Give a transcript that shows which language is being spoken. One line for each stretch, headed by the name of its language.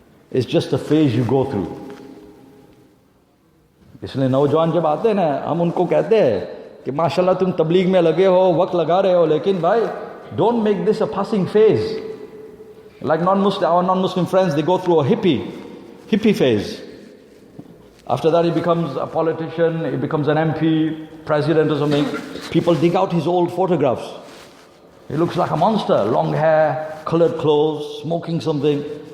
English: It's just a phase you go through.
Urdu: اس لیے نوجوان جب آتے ہیں نا, ہم ان کو کہتے ہیں کہ ماشاءاللہ تم تبلیغ میں لگے ہو, وقت لگا رہے ہو, لیکن بھائی
English: don't make this a passing phase. Like our non-Muslim friends, they go through a hippie phase. After that he becomes a politician, he becomes an MP, president or something. People dig out his old photographs. He looks like a monster, long hair, colored clothes, smoking something.